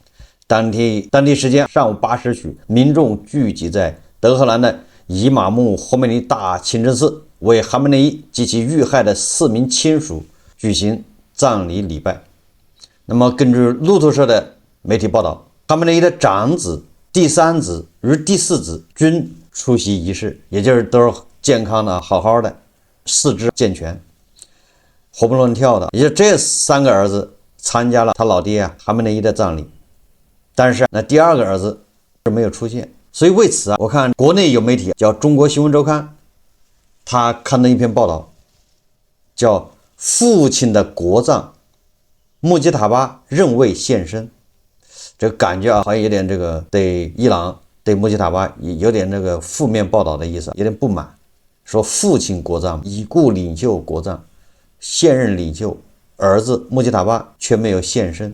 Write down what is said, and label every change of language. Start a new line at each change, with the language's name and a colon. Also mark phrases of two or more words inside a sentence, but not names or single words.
Chinese: 當地時間上午8時許，民眾聚集在德黑蘭的伊瑪目霍梅尼大清真寺，為哈梅內伊及其遇害的4名親屬舉行葬禮禮拜。那麼根據路透社的媒體報道，哈梅內伊的長子、第3子與第4子均出席儀式，也就是都是健康的、好好的，四肢健全，活蹦亂跳的。也就這3個兒子參加了他老爹哈梅內伊的葬禮，但是那第2 個兒子是沒有出現。所以為此我看國內有媒體叫中國新聞週刊，他刊登一篇報道，叫父親的國葬，穆吉塔巴仍未現身。這個感覺好像有點這個對伊朗對穆吉塔巴有點這個負面報道的意思，有點不滿，說父親國葬，已故領袖國葬，現任領袖兒子穆吉塔巴卻沒有現身。